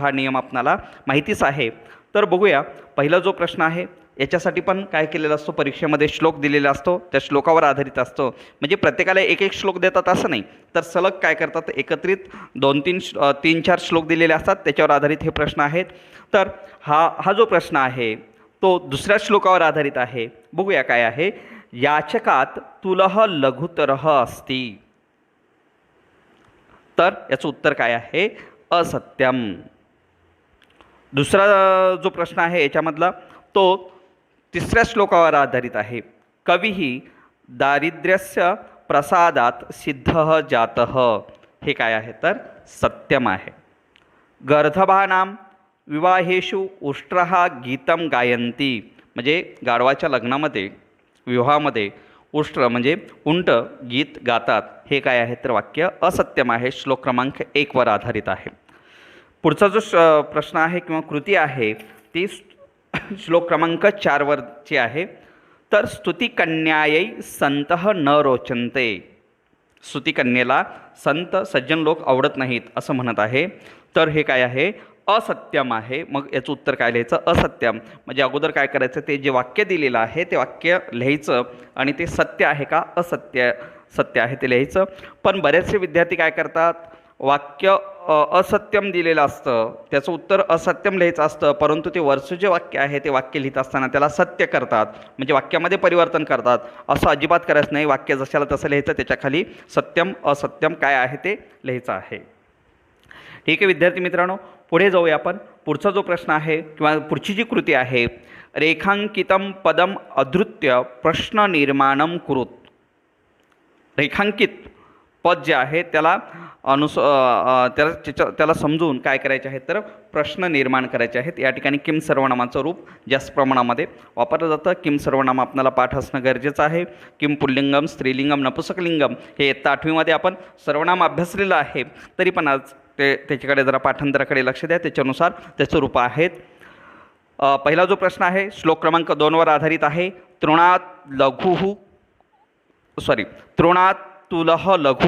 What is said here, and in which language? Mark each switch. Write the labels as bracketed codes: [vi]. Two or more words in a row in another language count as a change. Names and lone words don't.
[mr] हा नियम आपणाला माहितीच आहे. तर बघूया पहिला जो प्रश्न आहे, याच्यासाठी पण काय केलेलं असतो, परीक्षेमध्ये श्लोक दिलेला असतो, त्या श्लोकावर आधारित असतो. म्हणजे प्रत्येकाला एक एक श्लोक देतात असं नाही, तर सलग काय करतात, एकत्रित 2-3-4 श्लोक दिलेले असतात, त्याच्यावर आधारित हे प्रश्न आहेत. तर हा जो प्रश्न आहे तो दुसऱ्या श्लोकावर आधारित आहे. बघूया काय आहे. [sa] याचकात तुलह लघुतरह अस्ति, [mr] तर याचं उत्तर काय आहे, असत्यम. दुसरा जो प्रश्न आहे याच्यामधला तो तिसऱ्या श्लोकावर आधारित आहे. [sa] कविः दारिद्र्यस्य प्रसादात सिद्धः जातः, [mr] हे काय आहे, तर सत्यम आहे. [sa] गर्दभानां विवाहेषु उष्ट्रः गीतं गायन्ति, [mr] म्हणजे गाढवाच्या लग्नामध्ये विवाहामध्ये उष्ट्र म्हणजे उंट गीत गातात, हे काय आहे, तर वाक्य असत्यम आहे. श्लोक क्रमांक 1 वर आधारित आहे. पुढचा जो प्रश्न आहे किंवा कृती आहे ती श्लोक क्रमांक 4 वरची आहे. तर [sa] स्तुतिकन्यायै संतः न रोचन्ते, [mr] स्तुतिकन्येला संत सज्जन लोक आवडत नाहीत असं म्हणत आहे. तर हे काय आहे, असत्यम आहे. मग याचं उत्तर काय लिहायचं, असत्यम. म्हणजे अगोदर काय करायचं, ते जे वाक्य दिलेलं आहे ते वाक्य लिहायचं आणि ते सत्य आहे का सत्य आहे ते लिहायचं. पण बरेचसे विद्यार्थी काय करतात, वाक्य असत्यम दिलेलं असतं, त्याचं उत्तर असत्यम लिहायचं असतं, परंतु ते वरचं जे वाक्य आहे ते वाक्य लिहित असताना त्याला सत्य करतात, म्हणजे वाक्यामध्ये परिवर्तन करतात. असं अजिबात करायचं नाही. वाक्य जशाला तसं लिहायचं, त्याच्या खाली सत्यम असत्यम काय आहे ते लिहायचं आहे. ठीक आहे विद्यार्थी मित्रांनो, पुढे जाऊया आपण. पुढचा जो प्रश्न आहे किंवा पुढची जी कृती आहे, [sa] रेखांकितम पदम अधृत्य प्रश्न निर्माणम कुरुत. [mr] रेखांकित पद जे आहे त्याला त्याला समजून काय करायचे आहे तर प्रश्न निर्माण करायचे आहेत. या ठिकाणी किम सर्वनामाचं रूप जास्त प्रमाणामध्ये वापरलं जातं. किम सर्वनाम आपल्याला पाठ असणं गरजेचं आहे. [sa] किम पुल्लिंगम, स्त्रीलिंगम, नपुंसकलिंगम [mr] हे इयत्ता 8वीमध्ये आपण सर्वनाम अभ्यासलेलं आहे. तरी पण आज त्याच्याकडे जरा पाठांतराकडे लक्ष द्या, त्याच्यानुसार त्याचं रूप आहेत. पहिला जो प्रश्न आहे श्लोक क्रमांक 2वर आधारित आहे. [sa] तृणात तुलह लघु.